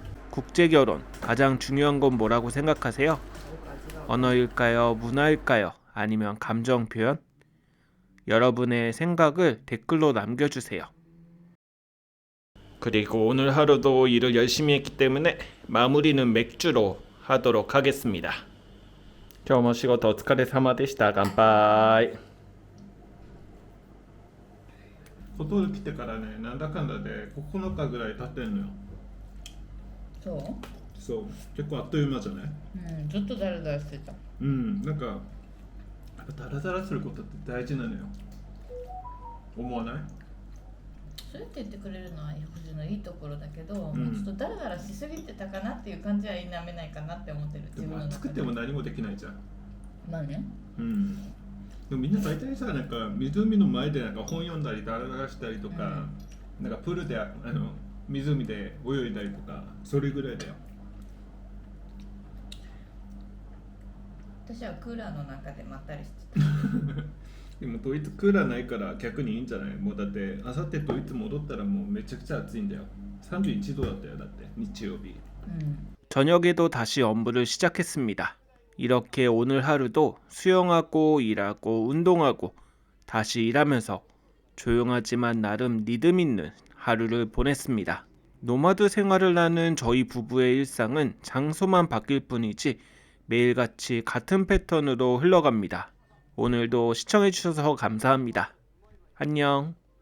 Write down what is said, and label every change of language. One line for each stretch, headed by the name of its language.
Korean: 국제결혼 가장 중요한 건 뭐라고 생각하세요? 언어일까요? 문화일까요? 아니면 감정 표현? 여러분의 생각을 댓글로 남겨주세요. 그리고 오늘 하루도 일을 열심히 했기 때문에 마무리는 맥주로 하도록 하겠습니다.
Japanese: 今日も仕事お疲れ様でした。乾杯。外に来てからね、なんだかんだで9日ぐらい経ってんのよ。そうそう、結構あっという間じゃない？ずっとダラダラしてた。なんかやっぱダラダラすることって大事なのよ。思わない？そうやって言ってくれるのは星のいいところだけど、もうちょっとダラダラしすぎてたかなっていう感じは否めないかなって思ってる。でも暑くても何もできないじゃん。まあね。でもみんな大体さ、なんか湖の前でなんか本読んだりダラダラしたりとか、なんかプールで湖で泳いだりとか、それぐらいだよ。私はクーラーの中でまったりしてた。でもドイツクーラーないから逆にいいんじゃない？もうだってあさってドイツ戻ったらもうめちゃくちゃ暑いんだよ。 31도だったよだって日曜日。
Korean: 저녁에도 다시 업무를 시작했습니다. 이렇게 오늘 하루도 수영하고 일하고 운동하고 다시 일하면서 조용하지만 나름 리듬 있는 하루를 보냈습니다. 노마드 생활을 하는 저희 부부의 일상은 장소만 바뀔 뿐이지 매일같이 같은 패턴으로 흘러갑니다. 오늘도 시청해주셔서 감사합니다. 안녕.